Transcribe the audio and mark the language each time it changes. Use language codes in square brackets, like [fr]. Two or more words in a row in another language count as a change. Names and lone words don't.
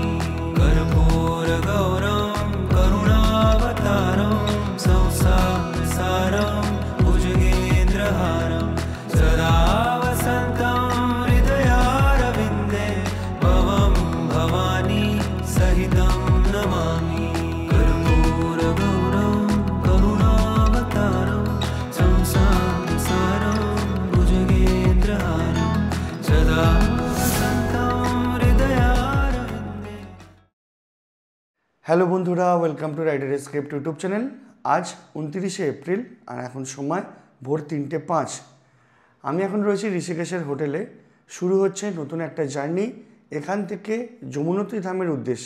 [sa] कर्पूर गौरम करुणावतारम संसार सारम भुजगेन्द्रहारम सदा वसन्तं हृदयारविन्दे भवं भवानी सहितं नमामि। कर्पूर गौरं करुणावतारं संसार सारं भुजगेन्द्रहारं सदा वसन्तं हृदयारविन्दे। [bn] হ্যালো বন্ধুরা, [en] welcome to Rider Escape YouTube channel. [bn] আজ 29শে এপ্রিল আর এখন সময় ভোর 3:05। আমি এখন রয়েছি ঋষিকেশের হোটেলে। শুরু হচ্ছে নতুন একটা জার্নি এখান থেকে যমুনতি ধামের উদ্দেশ্যে।